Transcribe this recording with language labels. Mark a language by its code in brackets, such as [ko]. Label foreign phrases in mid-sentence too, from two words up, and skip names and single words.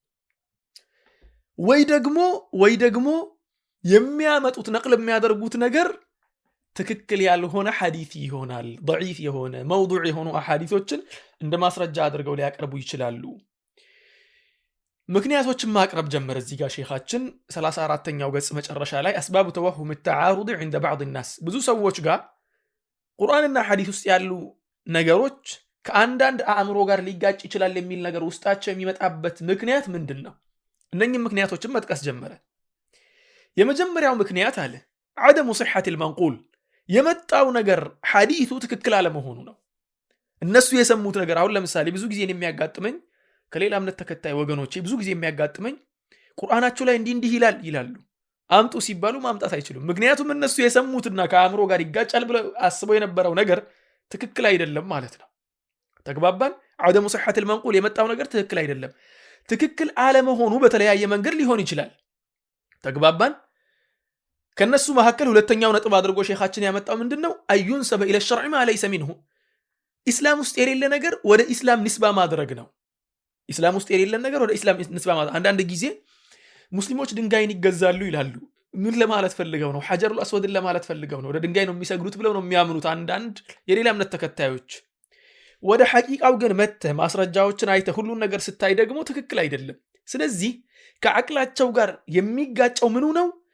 [am] ወይ ደግሞ የሚያመጡት ነቅል የሚያደርጉት ነገር ትክክል ያልሆነ ሐዲስ ይሆናል። ضعيف የሆነ መውዱዕ የሆኑ አሐዲሶችን እንደ ማስረጃ አድርገው ሊያቀርቡ ይችላሉ። ምክንያቶችን ማቅረብ ጀመረ እዚህ ጋር ሼኻችን 34ኛው ገጽ መጨረሻ ላይ [ar] أسباب توهم التعارض عند بعض الناس [am] ብዙ ሰዎች ጋር ቁርአንና ሐዲስ ውስጥ ያሉ ነገሮች ከአንዳንድ አእምሮ ጋር ሊጋጭ ይችላል የሚል ነገር ውስጣቸው የሚመጣበት ምክንያት ምንድነው? እነኚህም ምክንያቶችን መጥቀስ ጀመረ። የመጀመሪያው ምክንያት አለ [ar] عدم صحة المنقول [am] የመጣው ነገር ሐዲሱ ትክክል አለመሆኑ ነው። እነሱ የሰሙት ነገር አሁን ለምሳሌ ብዙ ጊዜ የሚያጋጥመኝ ከሌላ እምነት ተከታይ ወገኖቼ ብዙ ጊዜ የሚያጋጥመኝ ቁርአናቸው ላይ እንዲህ ይላሉ አምጡ ሲባሉ ማምጣት አይችሉም። ምክንያቱም እነሱ የሰሙትና ከአእምሮ ጋር ይጋጫል ብለው አስበው የነበረው ነገር ትክክል አይደለም ማለት ነው። ተግባባን? [ar] عدم صحة المنقول [am] የመጣው ነገር ትክክል አይደለም። ትክክል አለመሆኑ በተለያየ መንገድ ሊሆን ይችላል። ተግባባን? ከነሱ መካከል ሁለተኛው ነጥብ አድርጎ ሼኻችን ያመጣው ምንድነው? [ar] أي نسبة إلى الشرع ما ليس منه [am] ኢስላም ውስጥ የሌለ ነገር ወደ ኢስላም ንስባ ማድረግ ነው። ኢስላም ውስጥ የሌለ ነገር ወደ ኢስላም ንስባ ማድረግ። አንዳንድ ጊዜ ሙስሊሞች ድንጋይን ይገዛሉ ይላሉ። ምን ለማለት ፈልገው ነው? [ar] الحجر الأسود [am] ለማለት ፈልገው ነው? ወደ ድንጋይ ነው የሚሰግዱት ብለው ነው የሚያምኑት አንዳንድ የሌላ እምነት ተከታዮች። ወደ ሐቂቃው ግን መተህ ማስረጃዎችን አይተህ ሁሉን ነገር ስታይ ደግሞ ትክክል አይደለም። ስለዚህ ከአቅላቸው ጋር የሚጋጨው ምኑ ነው?